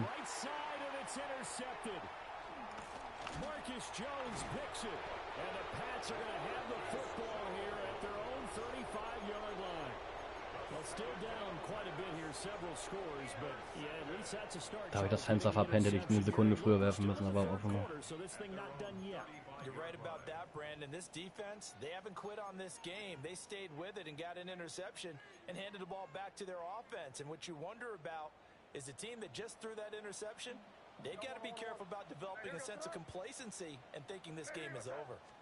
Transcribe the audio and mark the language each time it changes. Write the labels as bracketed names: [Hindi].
[English] right side, and it's intercepted. Marcus Jones picks it, and the Pats are going to have the football here at their own 35-yard line. Well, still down quite a bit here, several scores, but yeah, at least that's a start. [German] Da habe ich das Fenster verpennt, hätte ich eine Sekunde früher werfen müssen, aber auch immer. [English] So this thing not done yet. You're right about that, Brandon. This defense, they haven't quit on this game. They stayed with it and got an interception and handed the ball back to their offense. And what you wonder about is the team that just threw that interception, they've got to be careful about developing a sense of complacency and thinking this game is over.